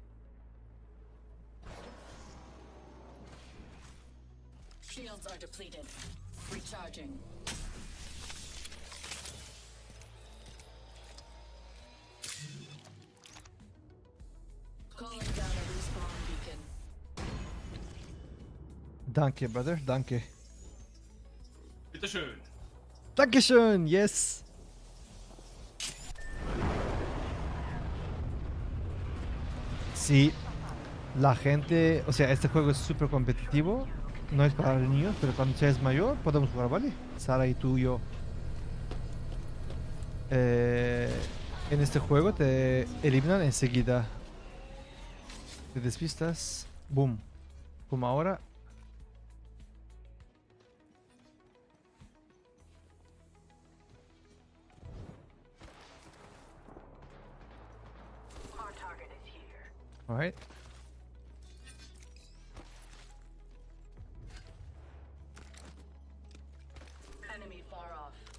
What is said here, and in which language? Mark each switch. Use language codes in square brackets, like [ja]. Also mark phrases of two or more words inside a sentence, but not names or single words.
[en] Shields are depleted. Recharging. Calling down a respawn beacon. [de] Danke, brother. Danke. Bitteschön. Dankeschön. [en] Yes. [es] Sí, la gente, o sea, este juego es súper competitivo, no es para niños, pero cuando seas mayor podemos jugar, ¿vale? Sara y tú y yo. En este juego te eliminan enseguida. Te despistas, boom. Como ahora. [en] Alright. Enemy far off.